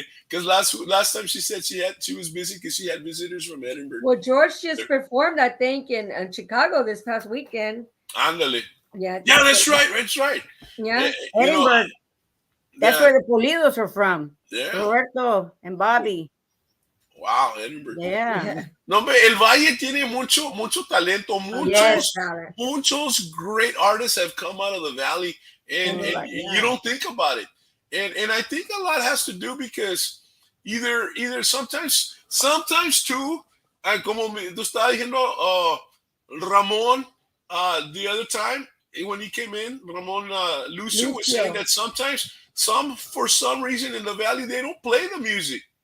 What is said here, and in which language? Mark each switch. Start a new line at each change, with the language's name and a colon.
English: Because last time she said she was busy because she had visitors from Edinburgh. Well, George just performed, I think, in Chicago this past weekend.
Spanish: Ándale.
English: Yeah, that's right. Yeah, Edinburgh. That's where the Pulidos are from. Yeah. Roberto and Bobby. Wow, Edinburgh. Yeah.
Spanish: No, but El Valle tiene mucho talento. Muchos
English: great artists have come out of the valley, and you don't think about it. And I think a lot has to do because either sometimes too,
Spanish: como tú estabas diciendo,
English: Ramon, the other time when he came in, Ramon Lucio was saying that sometimes for some reason in the valley they don't play the music.